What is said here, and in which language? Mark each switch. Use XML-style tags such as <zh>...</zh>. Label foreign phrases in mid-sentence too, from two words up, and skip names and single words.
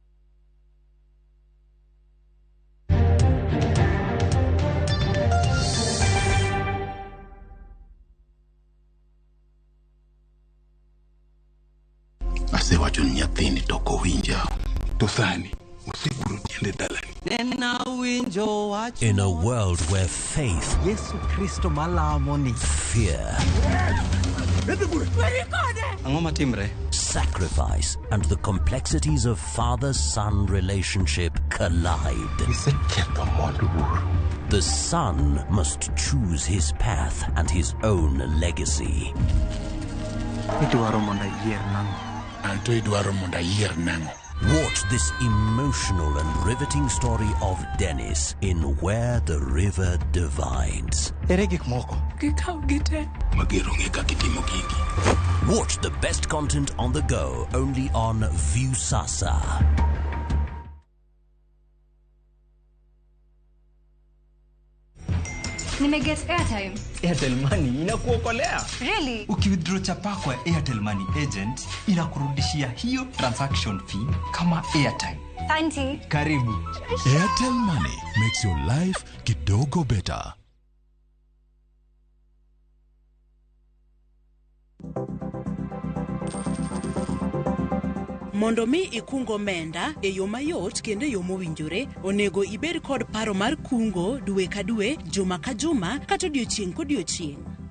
<luo>Asewacho ni nyathini toko winja to sani oseguro tiende dalani.</luo> <en>In a world where faith,</en> <luo>Yesu Kristo malamoni,</luo> <en>fear, sacrifice, and the complexities of father-son relationship collide. The son must choose his path and his own legacy.</en> <luo>idwaro mondo yier nango. Anto idwaro mondo yier nango.</luo> <en>Watch this emotional and riveting story of Dennis in Where the River Divides. Watch the best content on the go only on Viusasa.</en> <sw>Nimeget airtime. Airtel Money inakuokolea. Really? Ukiwithdraw chapa kwa Airtel Money agent inakurudishia hiyo</sw> <en>transaction fee</en> <sw>kama airtime. Auntie. Karibu.</sw> <en>Airtel Money makes your life kidogo better.</en> <luo>Mondo mi ikungo menda e yo mayot kendo yo mowinjore, onego ibed kod paro mar kungo dwe ka dwe, juma ka juma, kata odiochieng' kodiochieng'.</luo>